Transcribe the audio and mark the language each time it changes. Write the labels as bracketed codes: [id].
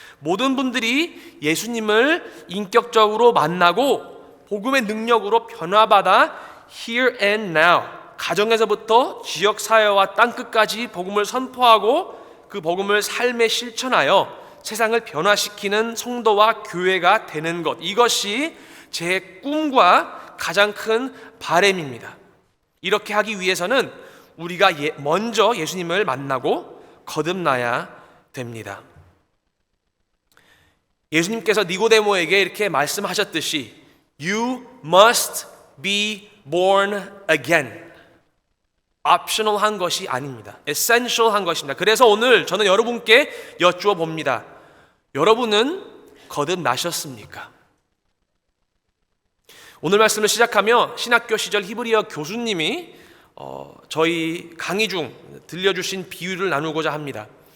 [ko] 모든 분들이 예수님을 인격적으로 만나고 복음의 능력으로 변화받아 [en] here and now, [ko] 가정에서부터 지역 사회와 땅끝까지 복음을 선포하고 그 복음을 삶에 실천하여 세상을 변화시키는 성도와 교회가 되는 것, 이것이 제 꿈과 가장 큰 바람입니다. 이렇게 하기 위해서는 우리가 먼저 예수님을 만나고 거듭나야 됩니다. 예수님께서 니고데모에게 이렇게 말씀하셨듯이 [en] You must be born again. [ko] 옵셔널한 것이 아닙니다. 에센셜한 것입니다. 그래서 오늘 저는 여러분께 여쭈어 봅니다. 여러분은 거듭나셨습니까? 오늘 말씀을 시작하며 신학교 시절 히브리어 교수님이 저희 강의 중 들려주신 비유를 나누고자 합니다.